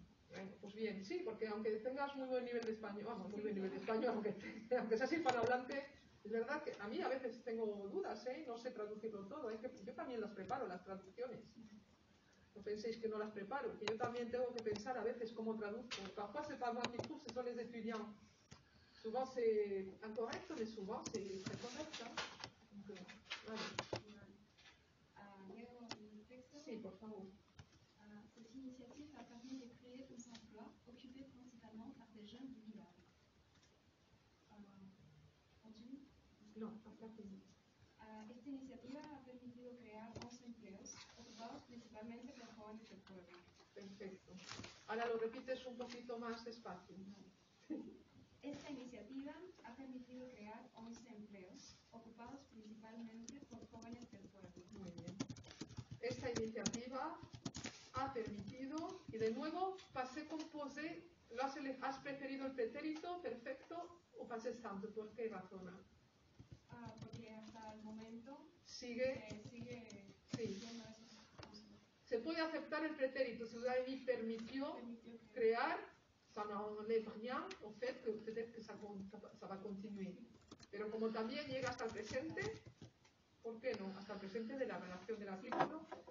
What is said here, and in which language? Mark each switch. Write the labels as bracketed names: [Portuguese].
[Spanish] Bueno, pues bien, sí, porque aunque tengas muy buen nivel de español, vamos, muy buen nivel de español, aunque seas hispanohablante, es verdad que a mí a veces tengo dudas, no sé traducirlo todo, yo también las preparo, las traducciones. No penséis que no las preparo, que yo también tengo que pensar a veces cómo traduzco. [French] Parfois c'est pas moi qui trouve, ce sont les étudiants. Souvent c'est incorrect, mais souvent c'est très correct. Hein. Donc, vale. [Spanish] Leo el texto. Sí, por favor. [French] Cette initiative a permis de créer des emplois occupés principalement par des jeunes du village. Continue. [Spanish] No, hasta aquí. Esta iniciativa ha permitido crear 11 empleos ocupados principalmente por jóvenes del pueblo. Perfecto. Ahora lo repites un poquito más despacio. Esta iniciativa ha permitido crear 11 empleos ocupados principalmente por jóvenes del pueblo. Muy bien. Esta iniciativa ha permitido, y de nuevo, passé composé, ¿has preferido el pretérito perfecto o passé simple? ¿Por qué razón? Porque hasta el momento sigue sí. Diciendo eso. Se puede aceptar el pretérito, [French] si vous avez dit permitió crear, ça n'enlève rien au fait que peut-être que ça va continuer. [Spanish] Pero como también llega hasta el presente, ¿por qué no? Hasta el presente de la relación del artículo.